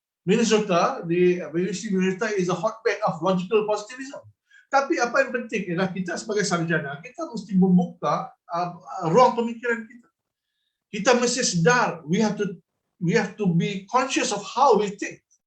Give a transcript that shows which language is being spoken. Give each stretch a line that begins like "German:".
English: The University of Minnesota is a hotbed of logical positivism.
Malay: Tapi apa yang penting ialah kita sebagai sarjana, kita mesti membuka ruang pemikiran kita. Kita mesti sedar,
English: we have to be conscious of how we think.